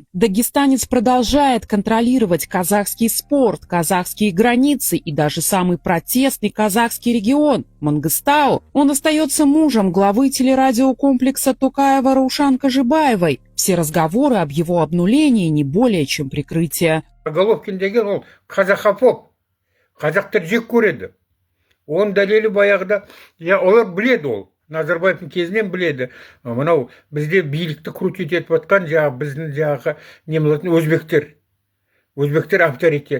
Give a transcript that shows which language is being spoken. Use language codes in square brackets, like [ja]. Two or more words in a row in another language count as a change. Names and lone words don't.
[ru] Дагестанец продолжает контролировать казахский спорт, казахские границы и даже самый протестный казахский регион – Мангыстау. Он остается мужем главы телерадиокомплекса Токаева Раушан Кожибаевой. Все разговоры об его обнулении не более чем прикрытие. [kk] Головкин деген ол қазақофоб, қазақтар жек көреді. Оның дәлелі баяғыда, олар біледі ол, Назарбаевтың кезінен біледі. Мынау бізде билікті крутить етіп атқан біздің өзбектер. Өзбектер авторитет.